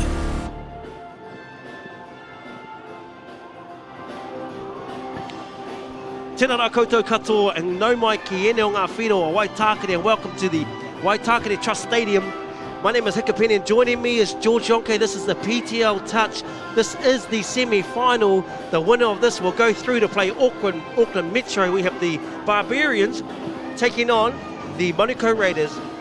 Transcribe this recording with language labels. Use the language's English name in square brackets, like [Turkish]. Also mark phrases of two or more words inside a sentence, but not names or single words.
[Māori] Tēnā rā koutou katoa, and no mai ki ene o ngā whenua o Waitakere, [English] and welcome to the Waitakere Trust Stadium. My name is Hikapeni, and joining me is George Yonke. This is the PTL Touch. This is the semi-final. The winner of this will go through to play Auckland Metro. We have the Barbarians taking on the Manukau Raiders.